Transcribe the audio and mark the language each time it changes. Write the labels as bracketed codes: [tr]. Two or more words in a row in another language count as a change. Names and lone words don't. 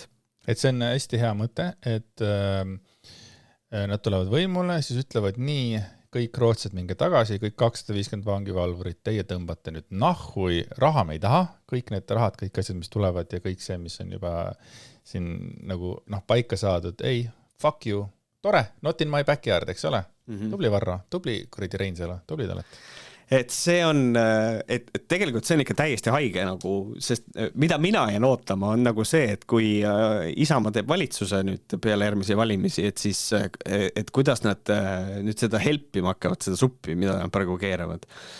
[et] Et see on hästi hea mõte, et nad tulevad võimule, siis ütlevad nii, kõik rootsed minge tagasi, kõik 250 vangivalvurit, teie tõmbate nüüd nahhui, raha me ei taha, kõik need rahad, kõik asjad, mis tulevad ja kõik see, mis on juba siin nagu paika saadud, ei, [en] fuck you, tore, not in my backyard, [et] eks ole? Tubli Varro, tubli kuradi Reinsalu, tubli oled. Et see on, et tegelikult see on ikka täiesti haige nagu, sest mida mina jään ootama on nagu see, et kui Isamaa teeb valitsuse nüüd peale järgmisi valimisi, et siis, et kuidas nad nüüd seda helpima hakkavad, seda suppi, mida nad praegu keeravad.